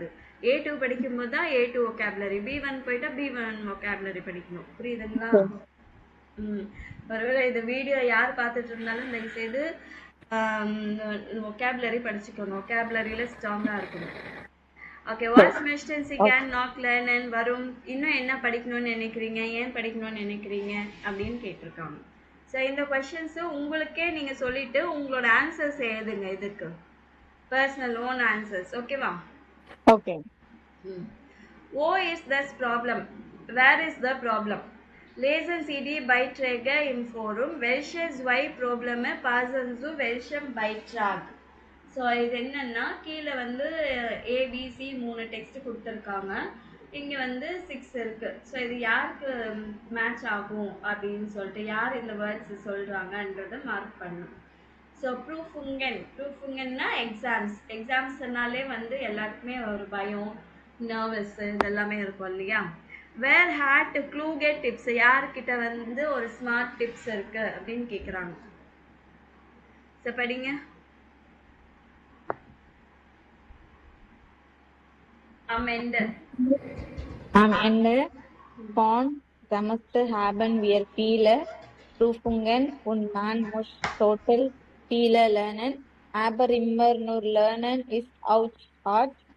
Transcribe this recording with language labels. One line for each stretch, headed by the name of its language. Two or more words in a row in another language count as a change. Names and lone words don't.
Tamil: A2 படிக்கும்போது தான் A2 vocabulary, B1 போயிட்டா B1 vocabulary படிக்கணும். புரியுதுங்களா? ஒருவேளை இந்த வீடியோ யார் பார்த்துட்டு இருந்தாலும் தயவு செய்து vocabulary படிச்சுக்கோங்க. vocabularyல ஸ்ட்ராங்கா இருக்கணும். ஓகே, வாட்ஸ்
German: möchten Sie gern noch lernen
Tamil: வரும். இன்னும் என்ன படிக்கணும்னு நினைக்கிறீங்க, ஏன் படிக்கணும்னு நினைக்கிறீங்க அப்படின்னு கேட்டிருக்காங்க. ஸோ இந்த கொஸ்டின்ஸ் உங்களுக்கே நீங்க சொல்லிட்டு உங்களோட ஆன்சர்ஸ் எழுதுங்க. இதுக்கு
English: personal own answers.
Tamil: ஓகேவா? ஓகே.
German: Wo ist das Problem?
English: Where is the problem?
German: Lesen Sie die Beiträge im Forum. Welche zwei Probleme passen zu welchem Beitrag?
Tamil: ஸோ இது என்னன்னா, கீழே வந்து ABC 3 டெக்ஸ்ட் கொடுத்துருக்காங்க, இங்கே வந்து 6 இருக்கு. ஸோ இது யாருக்கு மேட்ச் ஆகும் அப்படின்னு சொல்லிட்டு யார் இந்த வேர்ட்ஸ் சொல்றாங்கன்றதை மார்க் பண்ணும். ஸோ ப்ரூஃபுங்கன்னா எக்ஸாம்ஸ்னாலே வந்து எல்லாருக்குமே ஒரு பயம், நர்வஸ் இதெல்லாமே இருக்கும் இல்லையா?
German: Wer hat kluge Tipps,
Tamil: யார்கிட்ட வந்து ஒரு
English: smart tips
Tamil: இருக்கு அப்படின்னு கேட்குறாங்க. ஸோ படிங்க.
German: Am Ende von Semester haben wir viele Prüfungen und man muss total viele lernen, aber immer nur lernen ist auch hart.